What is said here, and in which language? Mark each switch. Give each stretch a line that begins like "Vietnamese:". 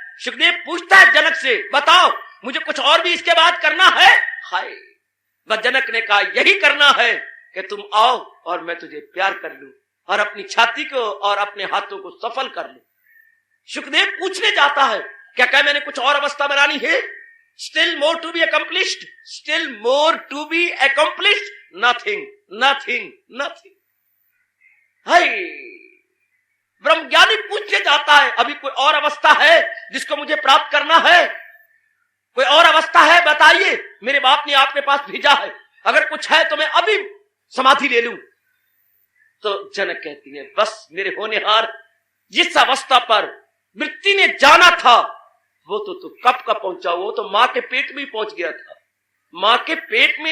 Hindi: सुखदेव पूछता है जनक से, बताओ मुझे कुछ और भी इसके बाद करना है। हाय, बस जनक ने कहा यही करना है कि तुम आओ और मैं तुझे प्यार कर लूं और अपनी छाती को और अपने हाथों को सफल कर लूं। सुखदेव पूछने जाता है, क्या मैंने कुछ और अवस्था बनानी है?
English: Still more to be accomplished, still more to be accomplished, nothing, nothing, nothing।
Hindi: हाय, ब्रह्मज्ञानी पूछने जाता है, अभी कोई और अवस्था है जिसको मुझे प्राप्त करना है? कोई और अवस्था है बताइए, मेरे बाप ने आपके पास भेजा है, अगर कुछ है तो मैं अभी समाधि ले लूं। तो जनक कहती है, बस मेरे होनहार, जिस अवस्था पर मृत्यु ने जाना था वो तो कब का पहुंचा, वो तो मां के पेट में ही पहुंच गया था, मां के पेट में।